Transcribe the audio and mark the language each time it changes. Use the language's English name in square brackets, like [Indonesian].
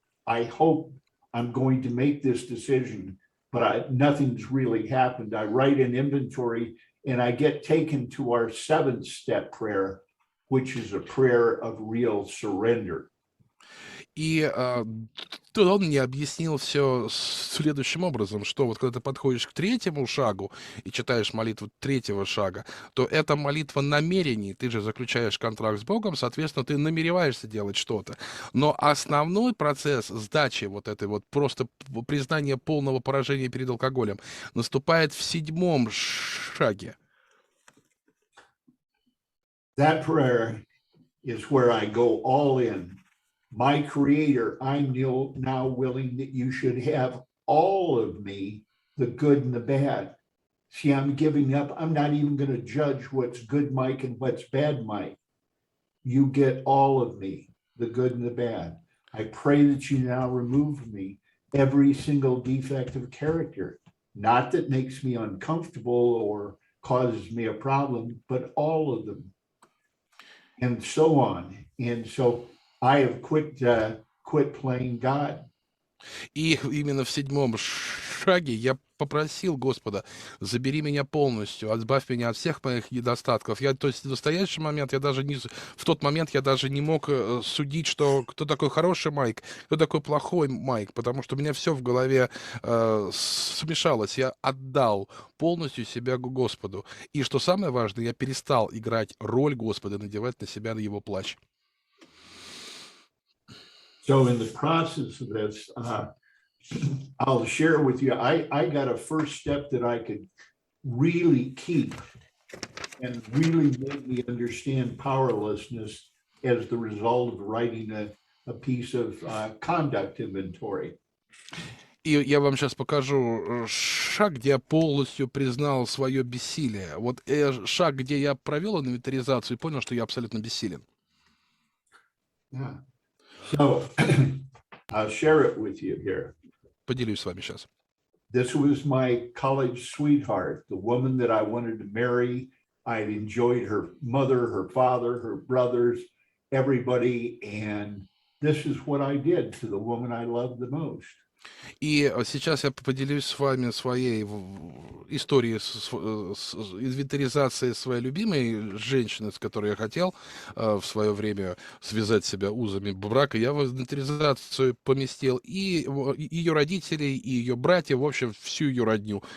[English] I hope I'm going to make this decision, but nothing's really happened. I write an inventory and I get taken to our seventh step prayer, which is a prayer of real surrender. [Russian] И тут он мне объяснил все следующим образом, что вот когда ты подходишь к третьему шагу и читаешь молитву третьего шага, то это молитва намерений. Ты же заключаешь контракт с Богом, соответственно, ты намереваешься делать что-то. Но основной процесс сдачи вот этой вот просто признания полного поражения перед алкоголем наступает в седьмом шаге. [English] That prayer is where I go all in. My Creator, I'm now willing that you should have all of me, the good and the bad. See, I'm giving up. I'm not even going to judge what's good Mike and what's bad Mike. You get all of me, the good and the bad. I pray that you now remove from me every single defect of character, not that makes me uncomfortable or causes me a problem, but all of them. And so on. And so I have quit playing God. [Russian] И именно в седьмом шаге я попросил Господа: забери меня полностью, избавь меня от всех моих недостатков. То есть в настоящий момент в тот момент я даже не мог судить, кто такой хороший Майк, кто такой плохой Майк, потому что у меня все в голове смешалось. Я отдал полностью себя Господу. И что самое важное, я перестал играть роль Господа, надевать на себя его плащ. [English] So in the process of this, I'll share with you, I got a first step that I could really keep and really made me understand powerlessness as the result of writing a piece of conduct inventory. [Russian] И я вам сейчас покажу шаг, где я полностью признал свое бессилие. Вот шаг, где я провел инвентаризацию и понял, что я абсолютно бессилен. [English] Yeah. So I'll share it with you here. [Russian] Поделюсь с вами сейчас. [English] This was my college sweetheart, the woman that I wanted to marry. I'd enjoyed her mother, her father, her brothers, everybody. And this is what I did to the woman I loved the most. [Russian] И сейчас я поделюсь с вами своей историей с инвентаризацией своей любимой женщины, с которой я хотел в свое время связать себя узами брака. Я в инвентаризацию поместил и ее родителей, и ее братьев, в общем, всю ее родню.